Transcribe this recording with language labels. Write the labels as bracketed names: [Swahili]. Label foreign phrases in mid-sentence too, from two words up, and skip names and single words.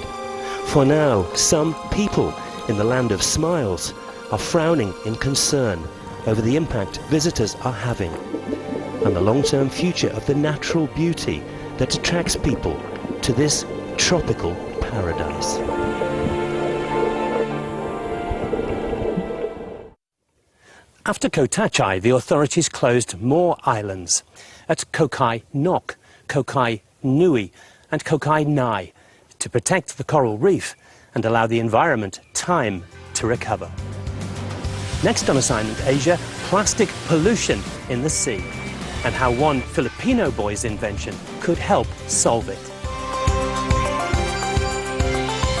[English] For now, some people in the land of smiles are frowning in concern over the impact visitors are having and the long-term future of the natural beauty that attracts people to this tropical paradise. After Koh Tachai, the authorities closed more islands at Koh Kai Nok, Koh Kai Nui and Koh Kai Nai to protect the coral reef and allow the environment time to recover. Next on Assignment Asia, plastic pollution in the sea and how one Filipino boy's invention could help solve it.